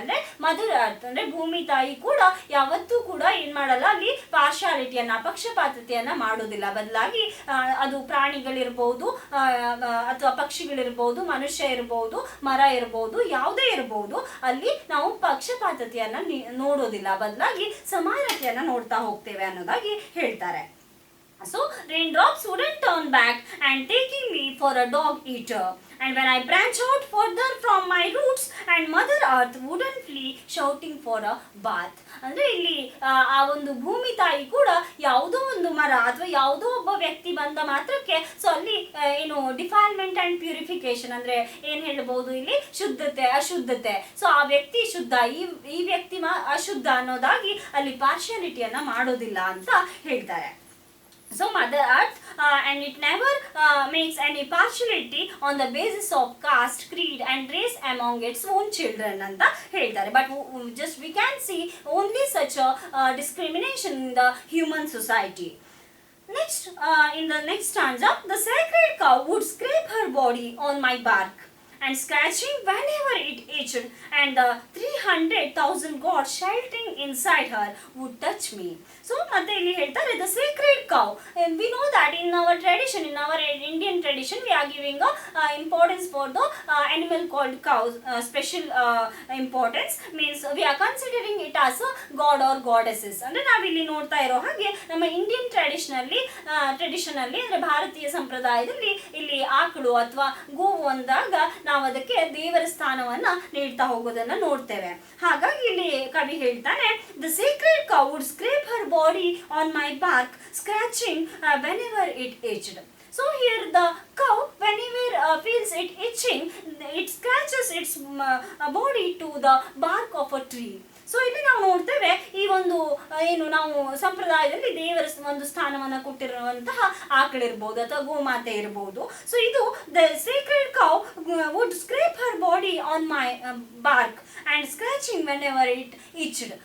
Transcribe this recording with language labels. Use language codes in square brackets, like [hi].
[kn] ಅಂದ್ರೆ mother earth ಅಂದ್ರೆ ಭೂಮಿ ತಾಯಿ ಕೂಡ ಯಾವತ್ತೂ ಕೂಡ ಏನ್ ಮಾಡಲ್ಲ, ಅಲ್ಲಿ ಪಾರ್ಶಾಲಿಟಿಯನ್ನ, ಪಕ್ಷಪಾತತೆಯನ್ನ ಮಾಡೋದಿಲ್ಲ. ಬದಲಾಗಿ ಅದು ಪ್ರಾಣಿಗಳಿರ್ಬಹುದು ಅಥವಾ ಪಕ್ಷಿಗಳಿರ್ಬಹುದು, ಮನುಷ್ಯ ಇರಬಹುದು, ಮರ ಇರಬಹುದು, ಯಾವುದೇ ಇರಬಹುದು, ಅಲ್ಲಿ ನಾವು ಪಕ್ಷಪಾತತೆಯನ್ನ ನೋಡೋದಿಲ್ಲ. ಬದಲಾಗಿ ಸಮಾನತೆಯನ್ನ ನೋಡ್ತಾ ಹೋಗ್ತೇವೆ ಅನ್ನೋದಾಗಿ ಹೇಳ್ತಾರೆ. [en] So raindrops wouldn't turn back and taking me for a dog eater, and when I branch out further from my roots, and mother earth wouldn't flee shouting for a bath. [kn] ಅಂದ್ರೆ ಇಲ್ಲಿ ಆ ಒಂದು ಭೂಮಿ ತಾಯಿ ಕೂಡ ಯಾವುದೋ ಒಂದು ಮರ ಅಥವಾ ಯಾವುದೋ ಒಬ್ಬ ವ್ಯಕ್ತಿ ಬಂದ ಮಾತ್ರಕ್ಕೆ ಸೊ ಅಲ್ಲಿ ಏನು [en] defilement and purification [kn] ಅಂದ್ರೆ ಏನ್ ಹೇಳ್ಬಹುದು, ಇಲ್ಲಿ ಶುದ್ಧತೆ ಅಶುದ್ಧತೆ, ಸೊ ಆ ವ್ಯಕ್ತಿ ಶುದ್ಧ, ಈ ವ್ಯಕ್ತಿ ಅಶುದ್ಧ ಅನ್ನೋದಾಗಿ ಅಲ್ಲಿ ಪಾರ್ಶಿಯಾಲಿಟಿಯನ್ನ ಮಾಡೋದಿಲ್ಲ ಅಂತ ಹೇಳ್ತಾರೆ. [en] So mother earth and it never makes any partiality on the basis of caste, creed and race among its own children [kn] anta ಹೇಳ್ತಾರೆ. [en] But just we can see only such a discrimination in the human society. Next in the next stanza, the sacred cow would scrape her body on my bark and scratching whenever it itched, and the 300,000 gods sheltering inside her would touch me. So [kn] ಮತ್ತೆ ಇಲ್ಲಿ ಹೇಳ್ತಾರೆ [en] the sacred cow, and we know that in our tradition, in our Indian tradition, we are giving importance for the animal called cows, special importance, means we are considering it as a god or goddesses. [kn] ಅಂದ್ರೆ ನಾವಿಲ್ಲಿ ನೋಡ್ತಾ ಇರೋ ಹಾಗೆ ನಮ್ಮ Indian ಟ್ರೆಡಿಷನಲ್ಲಿ ಅಂದ್ರೆ ಭಾರತೀಯ ಸಂಪ್ರದಾಯದಲ್ಲಿ ಇಲ್ಲಿ ಆಕಳು ಅಥವಾ ಗೋವು ಅಂದಾಗ ನಾವು ಅದಕ್ಕೆ ದೇವರ ಸ್ಥಾನವನ್ನ ನೀಡ್ತಾ ಹೋಗೋದನ್ನ ನೋಡ್ತೇವೆ. ಹಾಗಾಗಿ ಇಲ್ಲಿ ಕವಿ ಹೇಳ್ತಾನೆ [en] the sacred cow would scrape her body on my bark, scratching whenever it itched. So here the cow, whenever feels it itching, it scratches its body to the bark of a tree. [kn] So ಇಲ್ಲಿ ನಾವು ನೋಡ್ತೇವೆ ಈ ಒಂದು ಏನು ನಾವು ಸಂಪ್ರದಾಯದಲ್ಲಿ ದೇವರ ಒಂದು ಸ್ಥಾನವನ್ನ ಕೊಟ್ಟಿರುವಂತಹ ಆಕಳಿರ್ಬಹುದು ಅಥವಾ ಗೋಮಾತೆ ಇರಬಹುದು. [en] So ಇದು the sacred cow would scrape her body on my bark and scratching whenever it itched.